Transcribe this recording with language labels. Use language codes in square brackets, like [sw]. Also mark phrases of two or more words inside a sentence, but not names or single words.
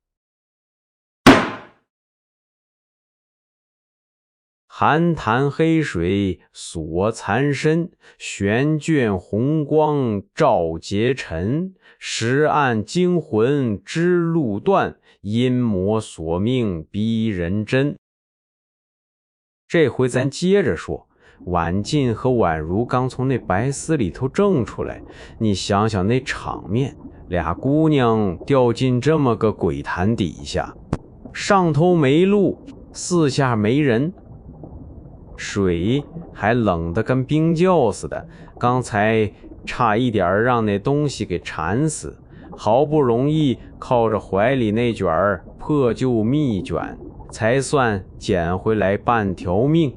[zh] 寒潭黑水锁殘身，玄卷紅光照劫塵。石暗驚魂知路斷，陰魔索命逼人真。這回咱接着說，婉靜和宛如剛從那白丝裡頭挣出來，你想想那場面，倆姑娘掉進這麼個鬼潭底下，上頭沒路，四下沒人，水還冷得跟冰窖似的，剛才差一點讓那東西給纏死，好不容易靠着懷裡那卷破舊蜜卷才算撿回來半條命。